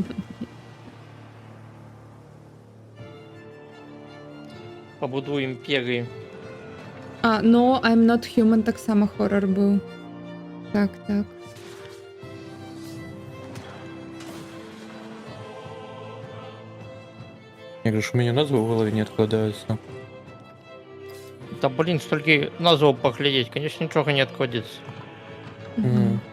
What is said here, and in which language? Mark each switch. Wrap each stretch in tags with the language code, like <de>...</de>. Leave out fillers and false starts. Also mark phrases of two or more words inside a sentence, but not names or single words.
<uk>Побудуй імперії. А, no, I'm Not Human так само хоррор був. Так.</uk> <ru>Я говорю, что у меня назвы в голове не откладываются. Да блин, столько назвал поглядеть, конечно, ничего не отходится. Mm.</ru>